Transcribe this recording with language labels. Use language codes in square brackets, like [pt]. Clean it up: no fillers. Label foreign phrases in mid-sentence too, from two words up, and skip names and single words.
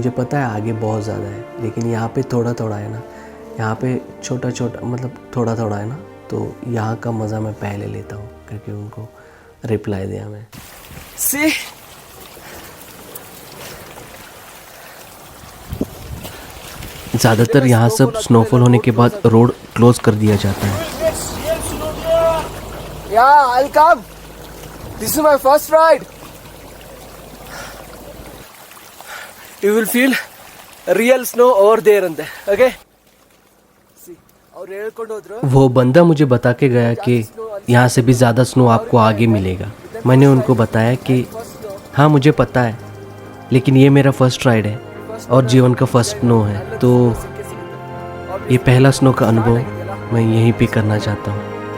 [hi] मुझे पता है आगे बहुत ज़्यादा है, लेकिन यहाँ पे थोड़ा थोड़ा है ना, यहाँ पे छोटा छोटा मतलब थोड़ा थोड़ा है ना, तो यहाँ का मज़ा मैं पहले लेता हूँ करके उनको रिप्लाई दिया मैं। [en] सी [hi] ज़्यादातर यहाँ सब स्नोफॉल होने के बाद [en] road close [hi] कर दिया जाता है। [en] Yeah, I'll come. This is my first ride. You will feel real snow over there and there. Okay? See, [kn] और ಹೇಳ್ಕೊಂಡು ಹೋದ್ರು. [hi] वो बंदा मुझे बता के गया कि यहाँ से भी ज़्यादा स्नो आपको आगे मिलेगा। मैंने उनको बताया कि हाँ मुझे पता है, लेकिन ये मेरा [en] first ride [hi] है और जीवन का [en] first snow [hi] है, तो ये पहला स्नो का अनुभव मैं यहीं पे करना चाहता हूँ।